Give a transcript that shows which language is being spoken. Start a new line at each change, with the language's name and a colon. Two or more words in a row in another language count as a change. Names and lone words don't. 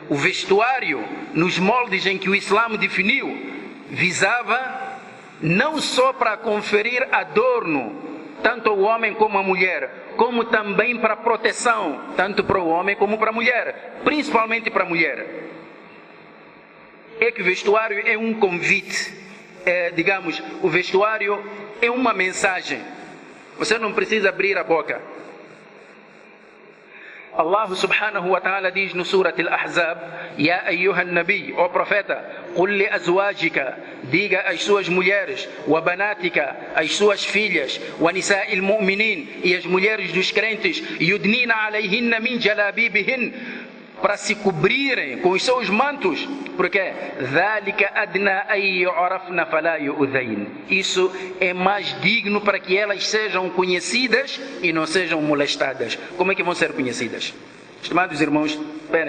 Portuguese: O vestuário, nos moldes em que o Islã definiu, visava não só para conferir adorno, tanto ao homem como à mulher, como também para proteção, tanto para o homem como para a mulher, principalmente para a mulher. É que o vestuário é um convite. Digamos, o vestuário é uma mensagem. Você não precisa abrir a boca.
Arabic: الله سبحانه وتعالى
Portuguese: diz no Surat Al-Ahzab:
Arabic: يا أيها النبي,
Portuguese: ó profeta, qul
Arabic: لأزواجك,
Portuguese: diga às suas mulheres,
Arabic: وبناتك,
Portuguese: às suas filhas,
Arabic: ونساء المؤمنين,
Portuguese: e as mulheres dos crentes,
Arabic: يدنين عليهن من جلابيبهن,
Portuguese: para se cobrirem com os seus mantos, porque isso é mais digno para que elas sejam conhecidas e não sejam molestadas. Como é que vão ser conhecidas? Estimados irmãos, esperem.